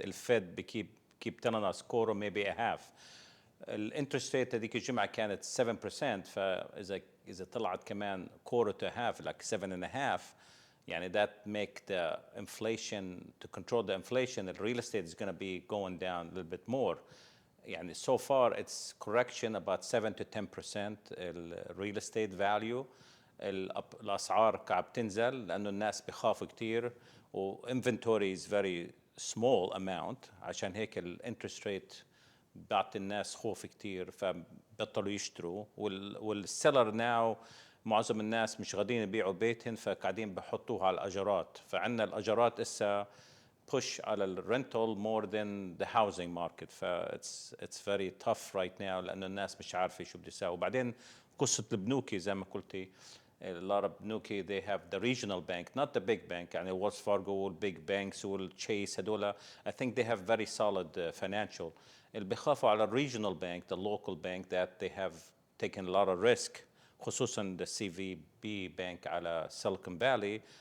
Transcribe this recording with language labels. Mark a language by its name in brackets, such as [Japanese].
[Arabic] الفيد بكيب [English] telling us 0 maybe a half. [Arabic] الانترست ريت هذيك الجمعه كانت 7%، فاذا طلعت كمان [English] 0 to half like 7.5، [Arabic] يعني [English] that make the inflation, to control the inflation, the real estate is going to be going down a little bit more. [Arabic] يعني [English] so far it's correction about 7 to 10% real estate value. [Arabic] الأسعار قاعدة بتنزل لأنه الناس بخافوا كتير، و [English] inventory is very small amount، [Arabic] عشان هيك الانترست ريت بيعطي الناس خوف كتير فبطلوا يشتروا. والسيلر ناو معظم الناس مش قاعدين يبيعوا بيتهم، فقاعدين بحطوها على الأجارات. فعندنا الأجارات إسا [English] push [Arabic] على الرنتل [English] more than the housing market. it's very tough right now [Arabic] لأنه الناس مش عارفة شو بده يساوي. وبعدين قصة البنوكي زي ما قلتي، [English] a lot of [Arabic] بنوكي [English] they have the regional bank, not the big bank، [Arabic] يعني [English] Wells Fargo والbig banks والchase [Arabic] هدول [English] I think they have very solid financial. [Arabic] اللي بيخافوا على [English] regional bank, the local bank, that they have taken a lot of risk، [Arabic] خصوصا [English] the CVB bank على Silicon Valley.